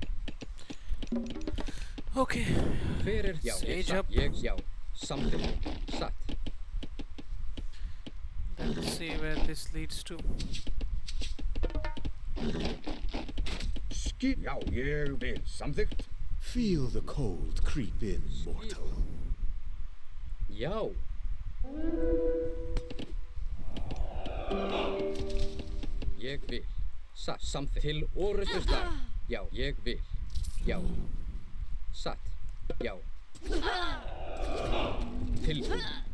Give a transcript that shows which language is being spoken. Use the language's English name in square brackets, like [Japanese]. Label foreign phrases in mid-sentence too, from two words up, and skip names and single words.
[Icelandic] Okay, hver já, Sage satt, up. já, samþykkt, satt. [English] let's see where this leads to. [Icelandic] Já, ég vil. Samþykkt. [English] Feel the cold creep in, mortal. [Icelandic] Já. Ég vil. Satt, samþykkt. Til orrustusdag. Já, ég vil. Já. Satt. Já. Tilbúin.